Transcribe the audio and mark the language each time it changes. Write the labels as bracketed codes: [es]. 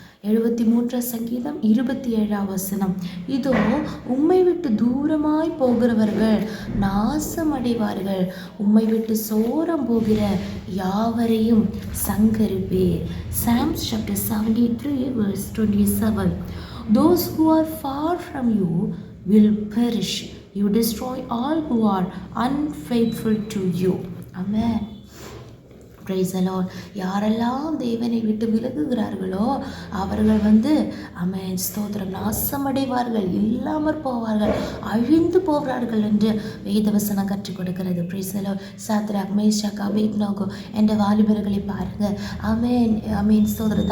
[ta] 73ஆம் சங்கீதம் 27ஆம் வசனம். இதோ உம்மை விட்டு தூரமாய் போகிறவர்கள் நாசமடைவார்கள், உம்மை விட்டு சோரம் போகிற யாவரையும் சங்கரிப்பேர். [en] Psalms chapter 73 verse 27. Those who are far from you will perish. You destroy all who are unfaithful to you. Amen. Praise the Lord. [ta] யாரெல்லாம் தேவனை விட்டு விலகுகிறார்களோ அவர்கள் ஸ்தோத்திரம் நாசமடைவார்கள், இல்லாமற் போவார்கள், அழிந்து போவார்கள் என்று வேதவசனம் கற்றுக் கொடுக்கிறது. [en] Praise the Lord. [ta] Shadrach, Meshach, Abednego என்ற வாலிபர்களை பாருங்க. ஸ்தோத்திரம்.